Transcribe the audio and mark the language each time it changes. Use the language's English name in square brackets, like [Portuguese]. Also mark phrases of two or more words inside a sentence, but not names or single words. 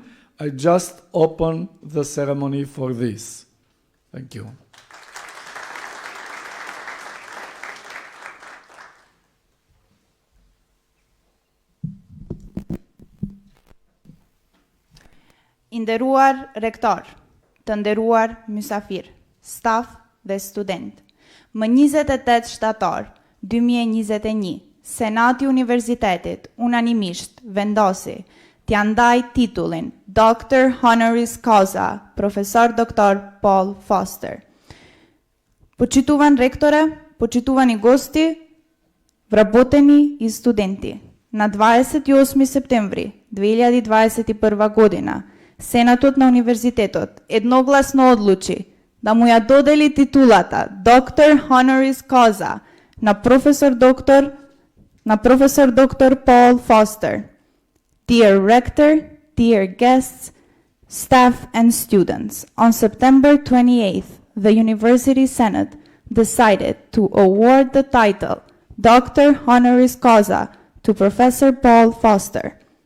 [English] I just open the ceremony for this. Thank you. [Albanian] I nderuar rektor, të nderuar mysafir, staf dhe student, më 28 shtator 2021, Senati i Universitetit unanimisht vendosi t'ia ndaj titullin Doctor Honoris Causa, Profesor Dr. Paul Foster. [Macedonian] Почитуван ректоре, почитувани гости, вработени и студенти. На 28 септември 2021 година Сенатот на универзитетот едногласно одлучи да му ја додели титулата Doctor Honoris Causa на професор доктор Paul Foster. [English] Dear Rector, dear guests, staff and students, on September 28th, the University Senate decided to award the title Doctor Honoris Causa to Professor Paul Foster.